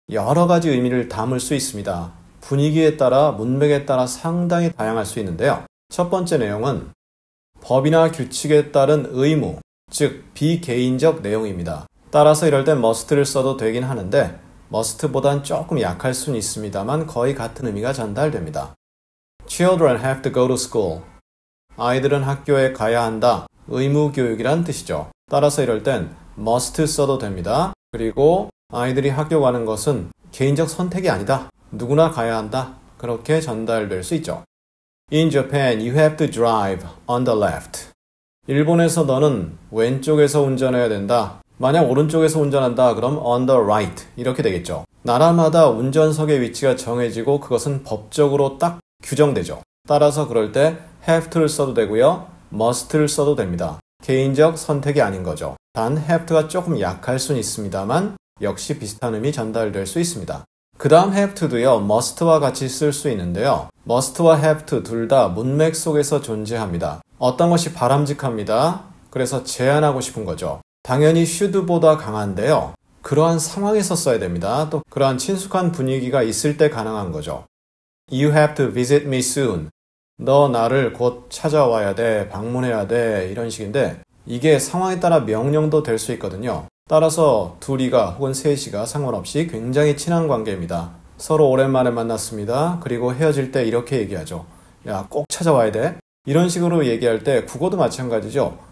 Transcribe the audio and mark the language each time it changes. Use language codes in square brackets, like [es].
[ko] 여러 가지 의미를 담을 수 있습니다. 분위기에 따라, 문맥에 따라 상당히 다양할 수 있는데요. 첫 번째 내용은 법이나 규칙에 따른 의무, 즉 비개인적 내용입니다. 따라서 이럴 땐 must를 써도 되긴 하는데 must보단 조금 약할 수는 있습니다만 거의 같은 의미가 전달됩니다. [en] Children have to go to school. [ko] 아이들은 학교에 가야 한다. 의무 교육이란 뜻이죠. 따라서 이럴 땐 must 써도 됩니다. 그리고 아이들이 학교 가는 것은 개인적 선택이 아니다. 누구나 가야 한다. 그렇게 전달될 수 있죠. [en] In Japan, you have to drive on the left. [ko] 일본에서 너는 왼쪽에서 운전해야 된다. 만약 오른쪽에서 운전한다. 그럼 [en] on the right. [ko] 이렇게 되겠죠. 나라마다 운전석의 위치가 정해지고 그것은 법적으로 딱 규정되죠. 따라서 그럴 때 have to를 써도 되고요. must를 써도 됩니다. 개인적 선택이 아닌 거죠. 단 have to가 조금 약할 수는 있습니다만 역시 비슷한 의미 전달될 수 있습니다. 그 다음 have to도요. must와 같이 쓸 수 있는데요. must와 have to 둘 다 문맥 속에서 존재합니다. 어떤 것이 바람직합니다. 그래서 제한하고 싶은 거죠. 당연히 should보다 강한데요. 그러한 상황에서 써야 됩니다. 또 그러한 친숙한 분위기가 있을 때 가능한 거죠. [en] You have to visit me soon. [ko] 너 나를 곧 찾아와야 돼. 방문해야 돼. 이런 식인데 이게 상황에 따라 명령도 될 수 있거든요. 따라서 둘이가 혹은 셋이가 상관없이 굉장히 친한 관계입니다. 서로 오랜만에 만났습니다. 그리고 헤어질 때 이렇게 얘기하죠. 야, 꼭 찾아와야 돼. 이런 식으로 얘기할 때 국어도 마찬가지죠.